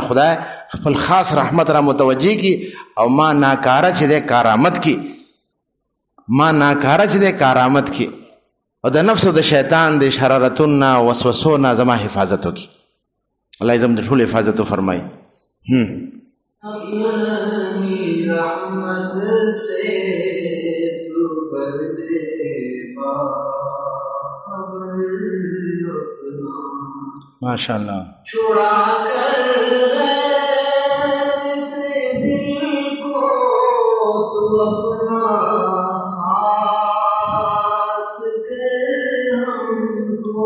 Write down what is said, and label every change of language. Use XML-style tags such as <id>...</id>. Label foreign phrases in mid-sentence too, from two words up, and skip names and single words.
<ps>خدای خپل خاص رحمت را متوجه کړي او ما ناکاره چې دی کارامت کې، ما ناکاره چې دی کارامت کې، او د نفس او د شیطان د شرارتونو وسوسو نه زما حفاظت وکړي. الله یې زموږ د ټولو حفاظت وفرمایي.</ps> <ur>اپنی رحمت سے تو کر دے باخبر اپنا، ماشاءاللہ. چھڑا کر غیر سے دل کو تو اپنا خاص کر ہم کو،</ur>